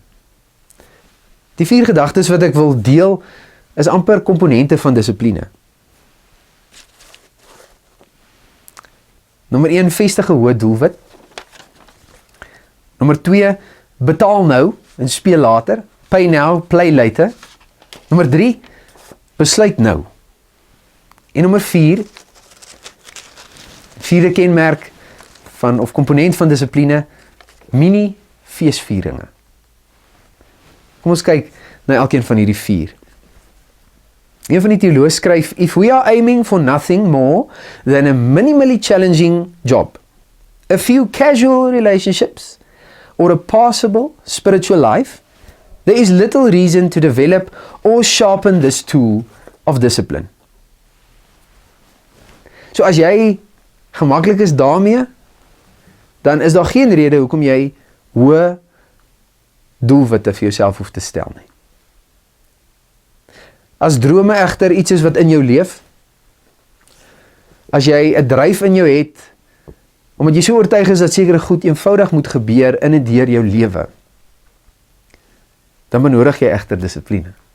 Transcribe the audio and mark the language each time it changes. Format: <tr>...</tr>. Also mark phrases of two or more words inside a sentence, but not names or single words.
<af>Die 4 gedagtes wat ek wil deel is amper komponente van dissipline. Nommer 1, vestig 'n hoë doelwit. Nommer 2, betaal nou en speel later.</af> <en>Pay now, play later.</en> <af>Nommer 3, besluit nou En nommer 4, vierde kenmerk of komponent van dissipline, mini-feesvieringe. Kom ons kyk na elkeen van hierdie 4. Een van die teoloë skryf,</af> <en>if we are aiming for nothing more than a minimally challenging job, a few casual relationships, or a passable spiritual life, there is little reason to develop or sharpen this tool of discipline.</en> <af>So as jy gemaklik is daarmee, dan is daar geen rede hoekom jy hoë doelwitte vir jouself hoef te stel nie. As drome egter iets is wat in jou leef, as jy 'n dryf in jou het, omdat jy so oortuig is dat sekere goed eenvoudig moet gebeur in en deur jou lewe, dan benodig jy egter dissipline.</af>